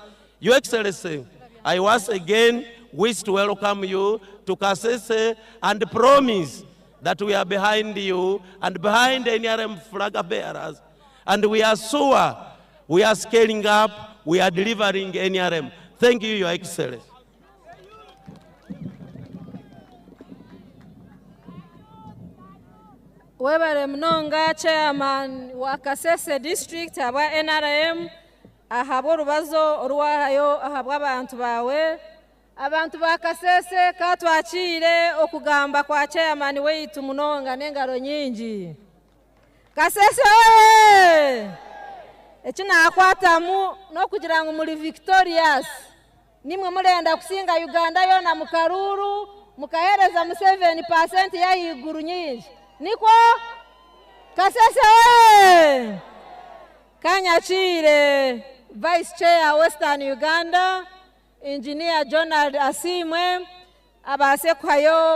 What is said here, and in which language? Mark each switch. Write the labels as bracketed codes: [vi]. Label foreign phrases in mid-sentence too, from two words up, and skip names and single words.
[en] Your Excellency, I once again wish to welcome you to Kasese and promise that we are behind you and behind the NRM flag bearers. And we are sure we are scaling up, we are delivering NRM. Thank you, Your Excellency. [nyn] Webale Mnonga, Chairman wa Kasese District aba NRM, ahabo rubazo oruwahayo ahabwa abantu bawe. Abantu ba Kasese katwachire okugamba kwa Chairman weitu Mnonga n'engaro nyingi. Kasese oye! Ekina akwatamu no kugira ngo muri victorious. Nimwe murenda kusinga Uganda yona mukaruru, mukahereza Museveni % ya iguru nyingi. Niko Kasese oye! Kanyachire [en] Vice Chair Western Uganda, [nyn] Engineer Jonald Asimwe, abase kwayo